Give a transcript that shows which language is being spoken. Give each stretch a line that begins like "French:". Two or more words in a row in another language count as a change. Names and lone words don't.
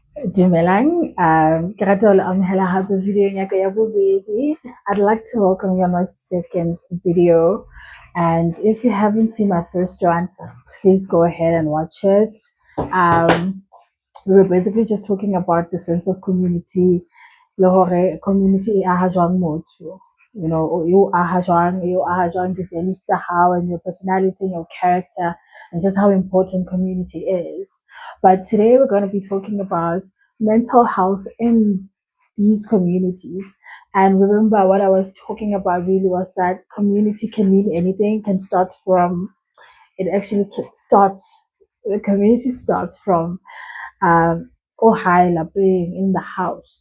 Southern Sotho: Dumelang, ke rata ho le amohela hape videong ya ka ya bobedi.
English: I'd like to welcome you on my second video. And if you haven't seen my first one, please go ahead and watch it. We were basically just talking about the sense of community.
Southern Sotho: Le hore community e aha jwang motho.
English: You know, you
Southern Sotho: aha jwang
English: the values
Southern Sotho: tsa hao
English: and your personality and your character and just how important community is. But today we're going to be talking about mental health in these communities. And remember, what I was talking about really was that community can mean anything, can start from, it actually starts, the community starts from
Southern Sotho: Ohai Lapeng
English: in the house.